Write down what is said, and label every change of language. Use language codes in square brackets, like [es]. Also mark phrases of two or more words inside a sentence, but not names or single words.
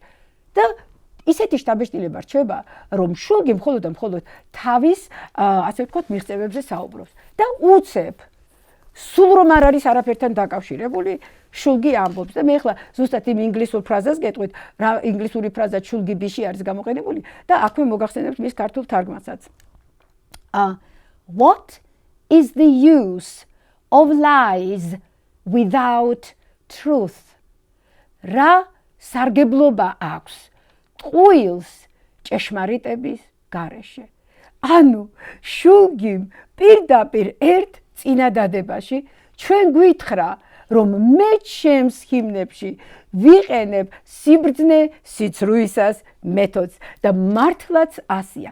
[ka] და ისეთი შთაბეჭდილება რჩება, რომ შულგი მხოლოდ და მხოლოდ თავის, ასე ვთქვათ, მიღწევებზე საუბრობს და უცებ სულ რომ არ არის არაფერთან დაკავშირებული, შულგი ამბობს და მე ახლა ზუსტად იმ ინგლისურ ფრაზას გეტყვით, რა ინგლისური ფრაზა შულგი ბიში არის გამოყენებული და აქვე მოგახსენებთ მის ქართულ თარგმანსაც. [en] What is the use of lies without truth? [ka] რა სარგებლობა აქვს ტყუილს ჭეშმარიტების გარეშე. ანუ შულგიმ პირდაპირ ერთ წინადადებაში ჩვენ გვითხრა, რომ მე ჩემს ჰიმნებში ვიყენებ სიბრძნე სიცრუისას მეთოდს და მართლაც ასია.